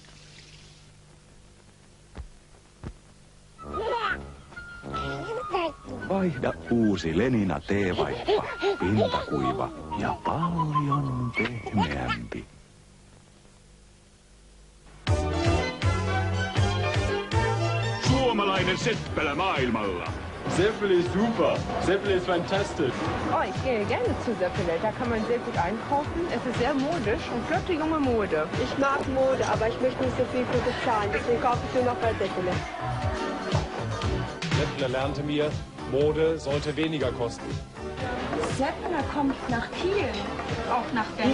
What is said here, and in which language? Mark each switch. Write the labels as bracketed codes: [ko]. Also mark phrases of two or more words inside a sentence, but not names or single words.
[fi] Vaihda uusi Lenina teevaippa. Pintakuiva ja paljon pehmeämpi. Suomalainen seppälä maailmalla. [de] Seppele ist super. Seppele ist fantastisch. Oh, ich gehe gerne zu Seppele. Da kann man sehr gut einkaufen. Es ist sehr modisch und flotte junge Mode. Ich mag Mode, aber ich möchte nicht so viel für bezahlen. Deswegen kaufe ich nur noch bei Seppele. Seppele lernte mir, Mode sollte weniger kosten. Seppele kommt nach Kiel. Auch nach Berlin.